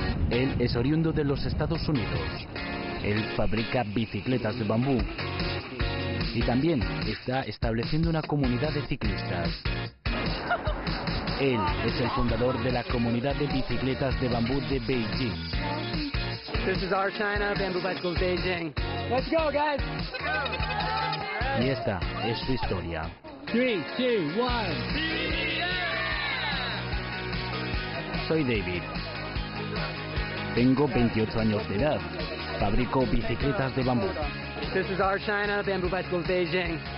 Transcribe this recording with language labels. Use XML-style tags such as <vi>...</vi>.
<es>Él es oriundo de los Estados Unidos. Él fabrica bicicletas de bambú y también está estableciendo una comunidad de ciclistas. Él es el fundador de la comunidad de bicicletas de bambú de Beijing.</es> <en>This is our China, Bamboo Bicycles Beijing. Let's go, guys!</en> <es>Y esta es su historia.</es> <en>3, 2, 1.</en> <es>Soy David. Tengo 28 años de edad. Fabrico bicicletas de bambú.</es> <en>This is our China, Bamboo Bicycles Beijing.</en>